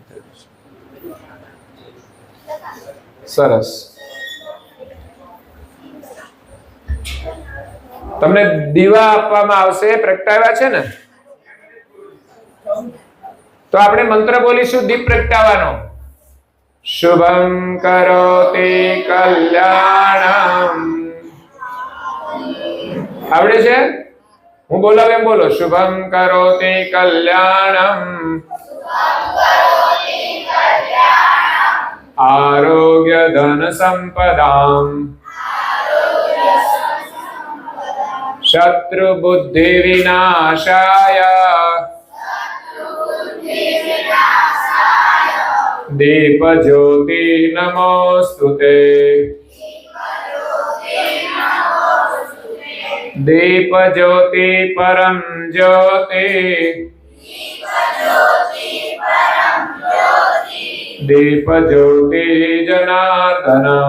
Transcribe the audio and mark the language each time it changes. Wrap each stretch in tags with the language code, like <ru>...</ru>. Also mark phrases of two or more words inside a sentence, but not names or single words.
<gu>સરસ તમને દીવા આપવામાં આવશે પ્રગટાવ્યા છે ને તો આપણે મંત્ર બોલીશું દીપ પ્રગટાવવાનો</gu> <sa>શુભમ કરોતિ કલ્યાણમ</sa> <gu>આવડે છે હું બોલાવું એમ બોલો</gu> <sa>શુભમ કરોતિ કલ્યાણમ આરોગ્ય ધન સંપદામ शत्रु बुद्धि विनाशाय दीप ज्योति नमोस्तुते दीप ज्योति परम ज्योति दीप ज्योति जनार्दन</sa>